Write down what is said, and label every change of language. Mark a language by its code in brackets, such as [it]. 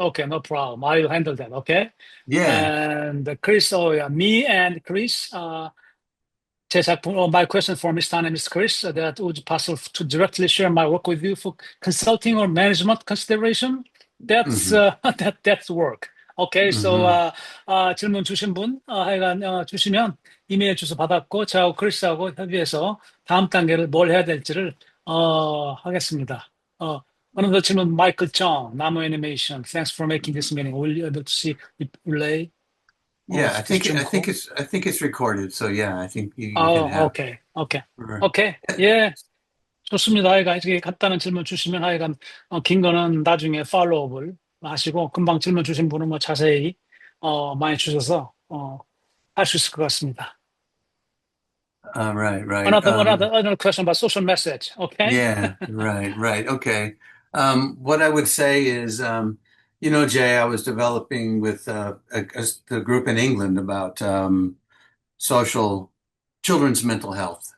[en] Okay, no problem. I'll handle that. Okay. Yeah. And Chris, oh yeah, me and Chris. [ko] 제 작품, [en] my question for Mr. and Ms. Chris, that would be possible to directly share my work with you for consulting or management consideration. That's hmm that's work. Okay, so hmm [ko] 질문 주신 분 하여간 주시면 이메일 주소 받았고 저하고 크리스하고 협의해서 다음 단계를 뭘 해야 될지를 하겠습니다. 어느 더 질문 마이클 정, 나무 애니메이션. [en] Thanks for making this meeting. Will you able to see the relay? Yeah, I think Zoom call? I think it's recorded. So yeah, I think you can have. 오케이. Right. [ko] 오케이. 예, 좋습니다. 하여간 이렇게 간단한 질문 주시면 하여간 긴 거는 나중에 팔로우업을 하시고, 금방 질문 주신 분은 뭐 자세히 많이 주셔서 할 수 있을 것 같습니다. [en] Right. Another question about social message. Okay. Yeah, right. Okay. What I would say is, Jay, I was developing with the group in England about social children's mental health,